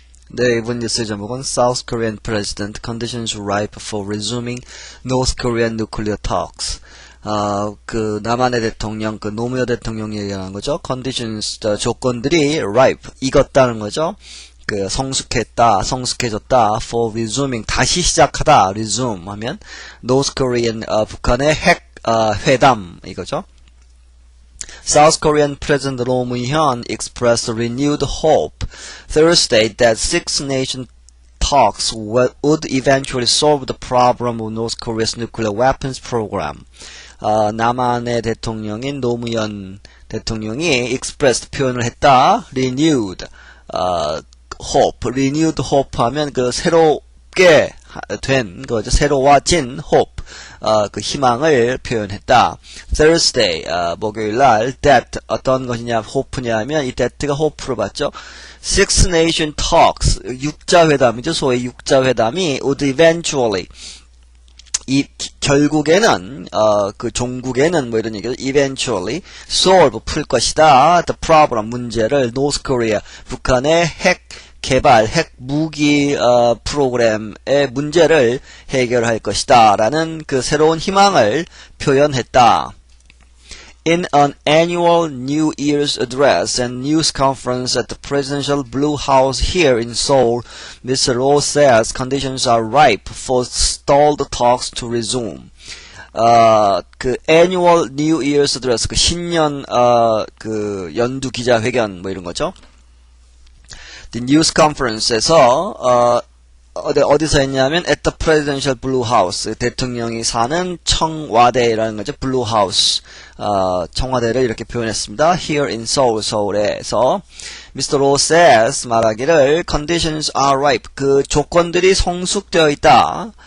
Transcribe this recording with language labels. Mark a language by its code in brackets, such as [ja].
[en] 네, 이번 뉴스의 제목은 South Korean President Conditions Ripe for Resuming North Korean Nuclear Talks. [ko] 남한의 대통령, 노무현 대통령이 얘기하는 거죠. Conditions, 조건들이 ripe, 익었다는 거죠. 성숙해졌다, for resuming, 다시 시작하다, resume 하면, North Korean, 북한의 회담, 이거죠. [en] South Korean President Roh Moo-hyun expressed renewed hope Thursday that six-nation talks would eventually solve the problem of North Korea's nuclear weapons program. [ko] 남한의 대통령인 노무현 대통령이 expressed 표현을 했다. renewed hope 하면 새롭게 된 거죠. 새로워진 hope. 희망을 표현했다. Thursday, 목요일날, that, 어떤 것이냐, hope냐면, 이 that가 hope로 봤죠. Six Nation Talks, 육자회담이죠. 소위 육자회담이 would eventually, 결국에는, 종국에는, 이런 얘기죠. eventually, solve, 풀 것이다. The problem, 문제를, North Korea, 북한의 핵 무기 프로그램의 문제를 해결할 것이다 라는 새로운 희망을 표현했다. [en] In an annual New Year's address and news conference at the Presidential Blue House here in Seoul, Mr. Roh says conditions are ripe for stalled talks to resume. [ko] annual New Year's address, 신년 연두 기자회견 이런 거죠. [en] The news conference에서 어디서 했냐면 at the presidential blue house, 대통령이 사는 청와대라는 거죠. [ko] blue house, 청와대를 이렇게 표현했습니다. [en] here in Seoul, 서울에서 Mr. Roh says 말하기를 conditions are ripe, 조건들이 성숙되어 있다.